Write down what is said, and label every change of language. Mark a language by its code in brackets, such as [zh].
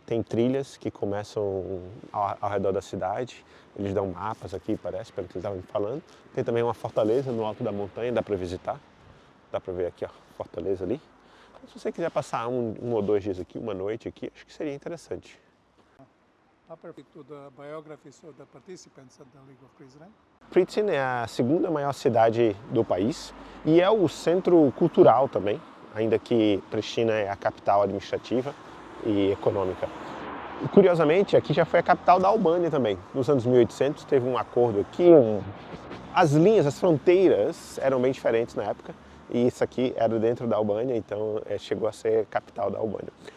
[pt] Tem trilhas que começam ao redor da cidade. Eles dão mapas aqui, parece, pelo que eles estavam me falando. Tem também uma fortaleza no alto da montanha, dá para visitar. Dá para ver aqui, ó, fortaleza ali. Se você quiser passar um ou 2 dias aqui, uma noite aqui, acho que seria interessante. [en] To the biographies of the participants at the League of Prizren. [pt] Prizren é a segunda maior cidade do país e é o centro cultural também, ainda que Pristina é a capital administrativa e econômica. E, curiosamente, aqui já foi a capital da Albânia também. Nos anos 1800 teve um acordo aqui, as linhas, as fronteiras eram bem diferentes na época e isso aqui era dentro da Albânia, então chegou a ser a capital da Albânia.